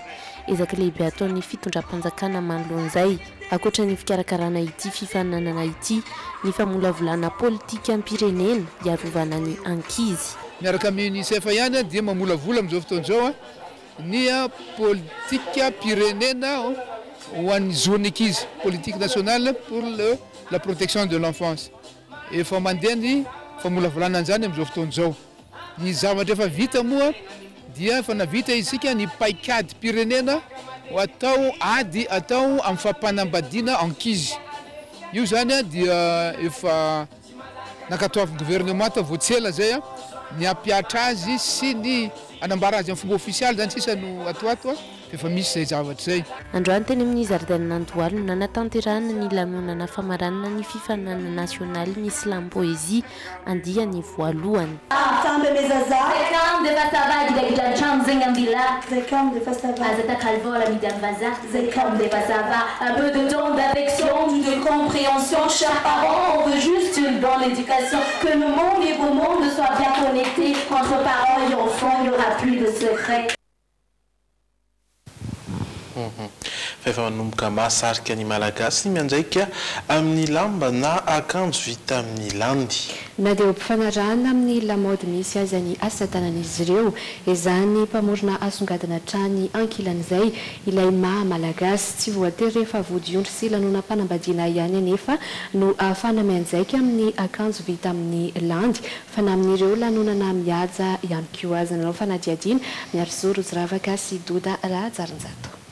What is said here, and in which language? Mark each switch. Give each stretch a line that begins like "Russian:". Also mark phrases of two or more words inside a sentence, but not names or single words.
Malagasy: Ezaka lehibe ataon'ny fitondram-panjakana manoloan'izay ankoatra ny fikarakarana ity fifaninanana ity ny famolavolana politika am-pirenena hiarovana ny ankizy. Miaraka amin'ny UNICEF ihany dia mamolavola amin'izao fotoana izao ny politika pirenena ho an'ny zone ankizy,
French: politique nationale pour la protection de l'enfance.
Malagasy: Efa mandeha ny famolavolana an'izany amin'izao fotoana izao. Ny zavatra efa vita moa dia efa navita isika ny paikady pirenena ho atao ady atao amin'ny fampanambadiana ankizy. Io zany dia efa nakatoavin'ny gouvernement voatsela zay ny ampiatra azy sy ny anambara azy amin'ny fomba ofisialy zany sisa no atoato efa misy izay zavatra zay. Androany teny amin'ny zaridaina Andohalo no nanatanterahana ny lamonana famaranana ny fifaninanana nasionaly ny Islam Poésie andiany voalohany.
French: Un peu de temps d'affection, de compréhension, chers parents, on veut juste dans l'éducation que le monde et vos mondes soient bien connectés entre parents et enfants, il n'y aura plus de secrets.
Malagasy: fa efa manomboka mahasarika ny malagasy mianjaika amin'ny lamba na akanjo vita amin'ny landy. Na dia mpifanarahana amin'ny lamaody misy azy ny asa tanan'izy ireo izany mpamorona asongadina trany ankilan'izay ilay maha malagasy tsy voatery rehefa vodiondry sy lanonam-panambadiana ihany anefa no ahafana mianjaika amin'ny akanjo vita amin'ny landy fa na amin'ireo lanonana mihaja ihany koa azy nanao fanadiadiana miary zoro ziravaka sy doda raha jarinjato.